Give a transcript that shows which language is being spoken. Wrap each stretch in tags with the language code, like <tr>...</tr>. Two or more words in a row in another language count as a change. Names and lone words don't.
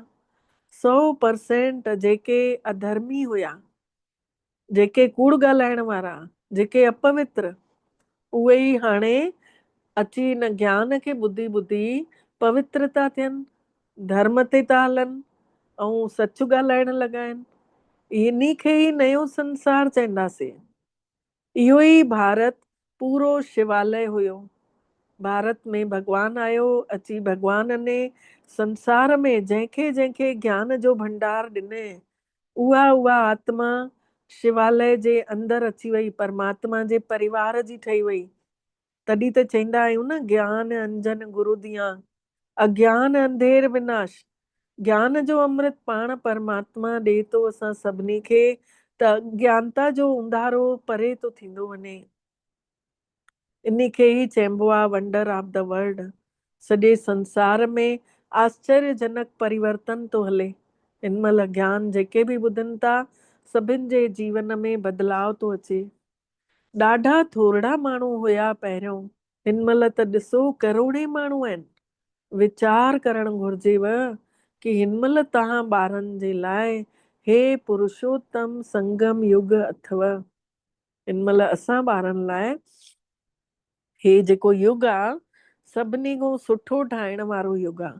<sd>100% जेके अधर्मी हुया, जेके कूड़ ॻाल्हाइण वारा, जेके अपवित्र, उहे ई हाणे अची हिन ज्ञान खे ॿुधी ॿुधी पवित्र था थियनि, धर्म ते था हलनि ऐं सच ॻाल्हाइण लॻा आहिनि। इन्ही खे ई नयो संसार चवंदासीं। इहो ई भारत पूरो शिवालय हुयो। भारत में भगवान आयो, अची भगवान ने संसार में जंहिंखे जंहिंखे ज्ञान जो भंडार ॾिने, उहा आत्मा शिवालय जे अंदर अची वई, परमात्मा जे परिवार जी ठही वई। तॾहिं त चईंदा आहियूं न,</sd> <hi>ज्ञान अंजन गुरु दियां, अज्ञान अंधेर विनाश।</hi> <sd>ज्ञान जो अमृत पाण परमात्मा ॾे थो असां सभिनी खे, त अज्ञानता जो उंधारो परे थो थींदो वञे। इन खे ई चइबो आहे</sd> <en>wonder of the world.</en> <sd>सॼे संसार में आश्चर्यजनक परिवर्तन थो हले। हिन महिल ज्ञान जेके बि ॿुधनि था, सभिनि जे जीवन में बदलाव थो अचे। ॾाढा थोरा माण्हू हुया पहिरियों, हिन महिल त ॾिसो करोड़े माण्हू आहिनि। वीचार करणु घुर्जेव कि हिन महिल तव्हां ॿारनि जे लाइ हे पुरुषोत्तम संगम युग अथव। हिन महिल असां ॿारनि लाइ हे जेको युग आहे, सभिनी खां सुठो ठाहिण वारो युग आहे।</sd>